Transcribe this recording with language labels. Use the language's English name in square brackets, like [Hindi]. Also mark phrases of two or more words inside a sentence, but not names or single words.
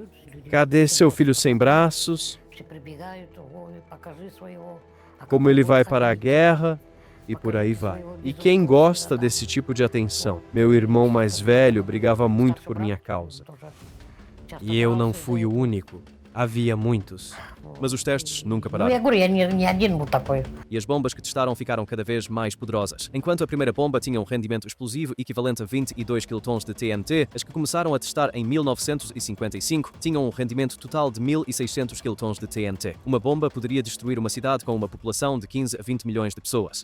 [Portuguese] Cadê seu filho sem braços? Como ele vai para a guerra? E por aí vai. E quem gosta desse tipo de atenção? Meu irmão mais velho brigava muito por minha causa. E eu não fui o único. Havia muitos. Mas os testes nunca [Russian] Ну, [Portuguese] pararam. [Russian] я говорю, я не один был такой. [Portuguese] E as bombas que testaram ficaram cada vez mais poderosas. Enquanto a primeira bomba tinha um rendimento explosivo equivalente a 22 quilotons de TNT, as que começaram a testar em 1955 tinham um rendimento total de 1.600 quilotons de TNT. Uma bomba poderia destruir uma cidade com uma população de 15 a 20 milhões de pessoas.